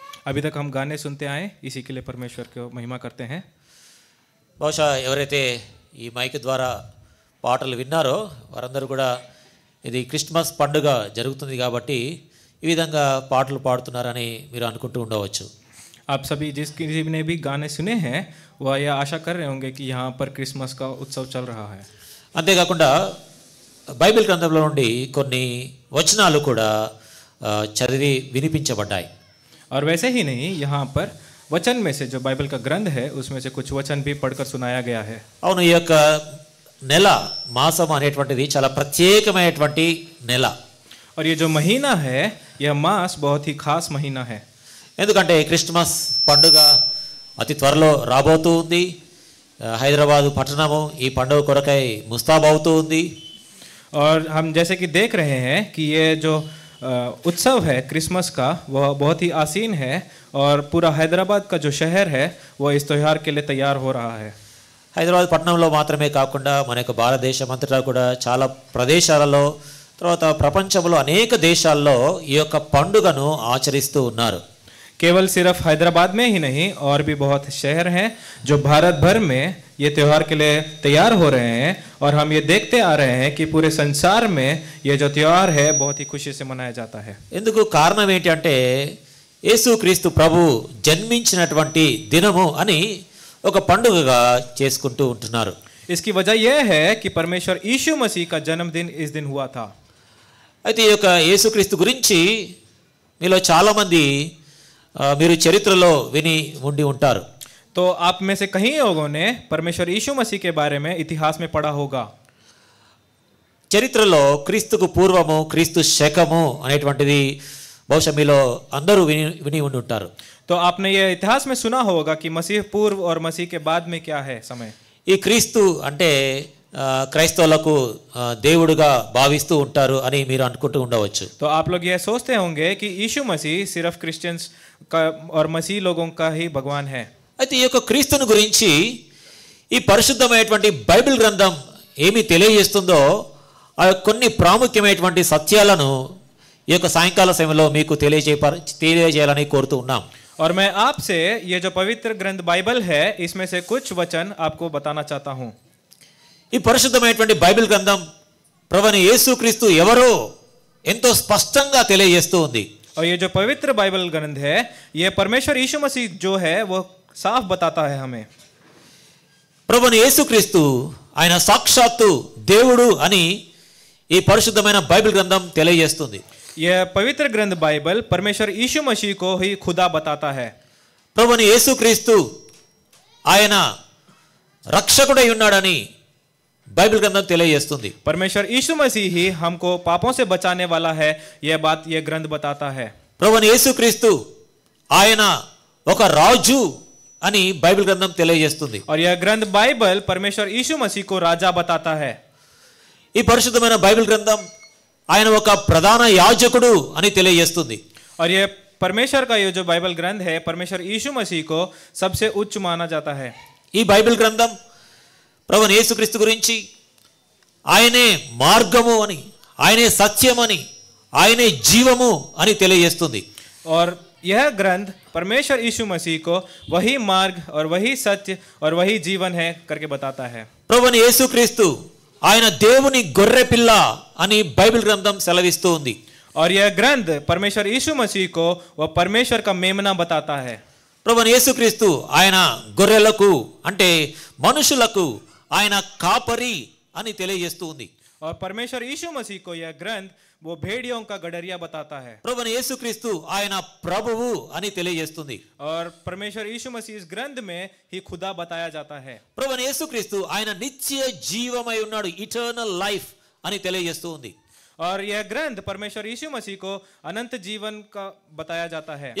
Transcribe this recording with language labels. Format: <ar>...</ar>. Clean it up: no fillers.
<hi>अभी तक हम गाने सुनते आए, इसी के लिए परमेश्वर को महिमा करते हैं.</hi> <te>బహుశా ఎవరైతే ఈ మైక్ ద్వారా పాటలు విన్నారో వారందరూ కూడా ఇది క్రిస్మస్ పండుగ జరుగుతుంది కాబట్టి ఈ విధంగా పాటలు పాడుతున్నారని మీరు అనుకుంటూ ఉండవచ్చు.</te> <hi>आप सभी जिस किसी ने भी गाने सुने हैं वह यह आशा कर रहे होंगे कि यहाँ पर क्रिसमस का उत्सव चल रहा है.</hi> <te>అంతేకాకుండా బైబిల్ గ్రంథంలో నుండి కొన్ని వచనాలు కూడా చదివి వినిపించబడ్డాయి.</te> <hi>और वैसे ही नहीं, यहाँ पर वचन में से जो बाइबल का ग्रंथ है उसमें से कुछ वचन भी पढ़कर सुनाया गया है.</hi> <te>అవును, ఈ యొక్క నెల మాసం అనేటువంటిది చాలా ప్రత్యేకమైనటువంటి నెల.</te> <hi>और ये जो महीना है यह मास बहुत ही खास महीना है.</hi> <te>ఎందుకంటే క్రిస్మస్ పండుగ అతి త్వరలో రాబోతూ ఉంది. హైదరాబాద్ పట్టణము ఈ పండుగ కొరకై ముస్తాబు అవుతూ ఉంది.</te> <hi>और हम जैसे कि देख रहे हैं कि ये जो उत्सव है क्रिसमस का, वह बहुत ही आसीन है और पूरा हैदराबाद का जो शहर है वह इस त्यौहार के लिए तैयार हो रहा है।</hi> <te>హైదరాబాద్ పట్టణంలో మాత్రమే కాకుండా మన యొక్క భారతదేశం అంతటా కూడా చాలా ప్రదేశాలలో, తర్వాత ప్రపంచంలో అనేక దేశాల్లో ఈ యొక్క పండుగను ఆచరిస్తూ ఉన్నారు.</te> <hi>केवल सिर्फ हैदराबाद में ही नहीं और भी बहुत शहर हैं जो भारत भर में ये त्यौहार के लिए तैयार हो रहे हैं और हम ये देखते आ रहे हैं कि पूरे संसार में ये जो त्यौहार है बहुत ही खुशी से मनाया जाता है।</hi> <te>ఎందుకు కారణం ఏంటి అంటే యేసుక్రీస్తు ప్రభు జన్మించినటువంటి దినము అని ఒక పండుగగా చేసుకుంటూ ఉంటున్నారు.</te> <hi>इसकी वजह यह है कि परमेश्वर यीशु मसीह का जन्मदिन इस दिन हुआ था।</hi> <te>అయితే ఈ యొక్క యేసుక్రీస్తు గురించి మీలో చాలా మంది మీరు చరిత్రలో విని ఉండి ఉంటారు.</te> <hi>तो आप में से कई लोगों ने परमेश्वर यीशु मसीह के बारे में इतिहास में पढ़ा होगा।</hi> <te>చరిత్రలో క్రీస్తుకు పూర్వము, క్రీస్తు శకము అనేటువంటిది బహుశా మీలో అందరూ విని ఉండి ఉంటారు.</te> <hi>तो आपने ये इतिहास में सुना होगा कि मसीह पूर्व और मसीह के बाद में क्या है समय।</hi> <te>ఈ క్రీస్తు అంటే క్రైస్తవులకు దేవుడుగా భావిస్తూ ఉంటారు అని మీరు అనుకుంటూ ఉండవచ్చు.</te> <hi>तो आप लोग यह सोचते होंगे कि यीशु मसीह सिर्फ क्रिश्चियंस का और मसीह लोगों का ही भगवान है।</hi> <te>అయితే ఈ యొక్క క్రీస్తుని గురించి ఈ పరిశుద్ధమైనటువంటి బైబిల్ గ్రంథం ఏమి తెలియజేస్తుందో ఆ కొన్ని ప్రాముఖ్యమైనటువంటి సత్యాలను ఈ యొక్క సాయంకాల సమయంలో మీకు తెలియజేయాలని కోరుతూ ఉన్నాం.</te> <hi>और मैं आपसे ये जो पवित्र ग्रंथ बाइबल है इसमें से कुछ वचन आपको बताना चाहता हूँ।</hi> <te>ఈ పరిశుద్ధమైనటువంటి బైబిల్ గ్రంథం ప్రభువైన యేసుక్రీస్తు ఎవరో ఎంతో స్పష్టంగా తెలియజేస్తూ ఉంది.</te> <hi>और ये जो पवित्र बाइबल ग्रंथ है ये परमेश्वर यीशु मसीह जो है वो साफ बताता है हमें।</hi> <te>ప్రభువైన యేసుక్రీస్తు ఆయన సాక్షాత్తు దేవుడు అని ఈ పరిశుద్ధమైన బైబిల్ గ్రంథం తెలియజేస్తుంది.</te> <hi>यह पवित्र ग्रंथ बाइबल परमेश्वर यीशु मसीह को ही खुदा बताता है।</hi> <te>ప్రభువైన యేసుక్రీస్తు ఆయన రక్షకుడై ఉన్నాడని బైబిల్ గ్రంథం తెలియజేస్తుంది.</te> <hi>परमेश्वर यीशु मसीह ही हमको पापों से बचाने वाला है, यह बात यह ग्रंथ बताता है।</hi> <te>ప్రభువైన యేసుక్రీస్తు ఆయన ఒక రాజు అని బైబిల్ గ్రంథం తెలియజేస్తుంది.</te> <hi>और यह ग्रंथ बाइबल परमेश्वर यीशु मसीह को राजा बताता है।</hi> <te>ఈ పరిశుద్ధమైన బైబిల్ గ్రంథం ఆయన ఒక ప్రధాన యాజకుడు అని తెలియజేస్తుంది.</te> <hi>और यह परमेश्वर का ये जो बाइबल ग्रंथ है परमेश्वर यीशु मसीह को सबसे उच्च माना जाता है।</hi> <te>ఈ బైబిల్ గ్రంథం ప్రభువైన యేసుక్రీస్తు గురించి ఆయనే మార్గము అని, ఆయనే సత్యమని, ఆయనే జీవము అని తెలియజేస్తుంది.</te> <hi>और यह ग्रंथ परमेश्वर यीशु मसीह को वही मार्ग और वही सत्य और वही जीवन है करके बताता है।</hi> <te>ప్రభువైన యేసుక్రీస్తు ఆయన దేవుని గొర్రె పిల్ల అని బైబిల్ గ్రంథం సెలవిస్తూ ఉంది.</te> <hi>और यह ग्रंथ परमेश्वर यीशु मसीह को वह परमेश्वर का मेमना बताता है।</hi> <te>ప్రభువైన యేసుక్రీస్తు ఆయన గొర్రెలకు అంటే మనుషులకు ఆయన కాపరి అని తెలియజేస్తూ ఉంది.</te> <hi>और परमेश्वर यीशु मसीह को यह ग्रंथ वो भेड़ियों का गडरिया बताता है।</hi> <te>ప్రభువైన యేసుక్రీస్తు ఆయన ప్రభువు అని తెలియజేస్తుంది.</te> <hi>और परमेश्वर यीशु मसीह इस ग्रंथ में ही खुदा बताया जाता है।</hi> <te>ప్రభువైన యేసుక్రీస్తు ఆయన నిత్య జీవమై ఉన్నాడు,</te> <en>eternal life</en> <te>అని తెలియజేస్తూ ఉంది.</te> <hi>और यह ग्रंथ परमेश्वर यीशु मसीह को अनंत जीवन का बताया जाता है।</hi>